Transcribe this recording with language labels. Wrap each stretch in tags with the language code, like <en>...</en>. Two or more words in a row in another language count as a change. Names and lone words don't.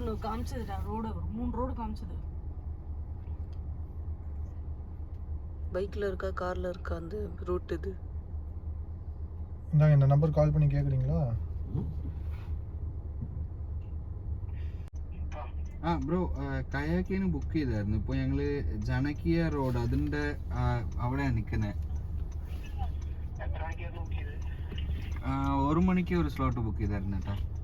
<ta>காமிச்சதுடா ரோடு 3 ரோடு காமிச்சது. பைக்ல இருக்கா கார்ல இருக்கா அந்த ரூட் இது? இந்தாங்க இந்த நம்பர் கால் பண்ணி கேக்குறீங்களா?</ta> <ml>ബ്രോ കയാക്കിന് ബുക്ക് ചെയ്തായിരുന്നു. ഇപ്പോൾ ഞങ്ങള് ജനകീയ റോഡ് അതിന്റെ അവിടെയാണ് നിൽക്കുന്നത്. 1 മണിക്ക് ഒരു</ml> <en>slot book</en> <ml>ചെയ്തായിരുന്നു കേട്ടോ.</ml>